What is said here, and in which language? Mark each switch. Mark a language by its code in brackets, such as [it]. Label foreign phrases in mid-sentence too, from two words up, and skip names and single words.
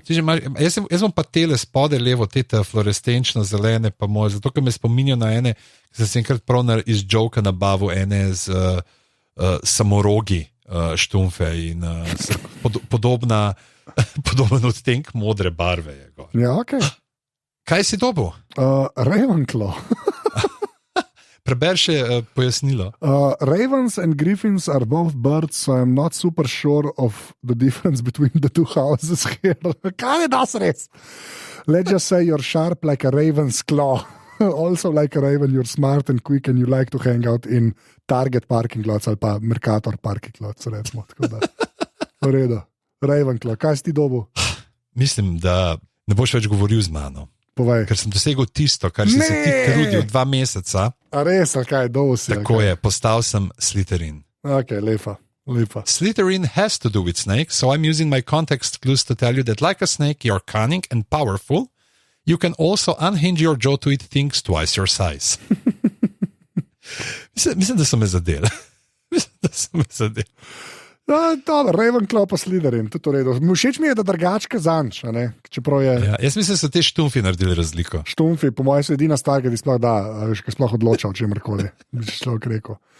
[sl] Jaz bom pa tele spode levo, te fluorescenčno zelene, pa moje, zato ker me spominjajo na ene, ki sem enkrat prav iz Joka nabavil ene z samorogi štumfe in podoben odtenek modre barve je gor. Ja, ok. Kaj si dobil? Ravenclaw. Preber še pojasnilo. [en] Ravens and griffins are both birds, so I'm not super sure of the difference between the two houses here. [sl] Kaj je das res? [en] Let's just say you're sharp like a raven's claw. Also like a raven, you're smart and quick and you like to hang out in Target parking lots [sl] ali pa [en] Mercator parking lots, recimo. [sl] V redu. Ravenclaw, kaj si ti dobil? Mislim, da ne boš več govoril z mano. Povej. Ker sem dosegel tisto, kar si se ti trudil 2 meseca. A res, ali kaj, dolgo si. Tako je, postal sem Slytherin. Ok, lepa. [en] Slytherin has to do with snakes, so I'm using my context clues to tell you that like a snake, you're cunning and powerful. You can also unhinge your jaw to eat things twice your size. [sl] Mislim, da so me zadeli. Dobro, Ravenclaw pa Slytherin, tudi v redu. Všeč mi je, da drugačke zanč, čeprav je... Ja, jaz mislim, da so te štumfi naredili razliko. Štumfi, po mojem, so edina stvar, ki ti sploh da, ki sploh odloča o čemrkoli, bi človek rekel.